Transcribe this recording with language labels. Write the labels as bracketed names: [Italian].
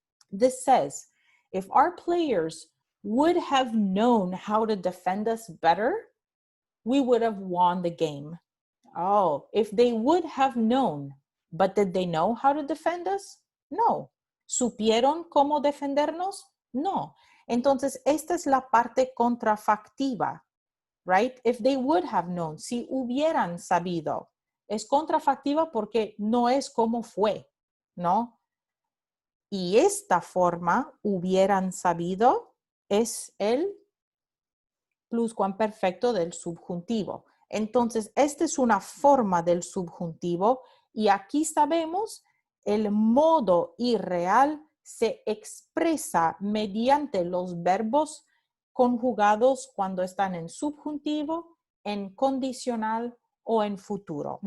[English] This says, if our players would have known how to defend us better, we would have won the game. Oh, if they would have known, but did they know how to defend us? No. [Spanish] ¿Supieron cómo defendernos? No. Entonces, esta es la parte contrafactiva, right? [English] If they would have known, [Spanish] si hubieran sabido. Es contrafactiva porque no es como fue, ¿no? Y esta forma, hubieran sabido, es el pluscuamperfecto del subjuntivo. Entonces, esta es una forma del subjuntivo y aquí sabemos el modo irreal se expresa mediante los verbos conjugados cuando están en subjuntivo, en condicional o en futuro.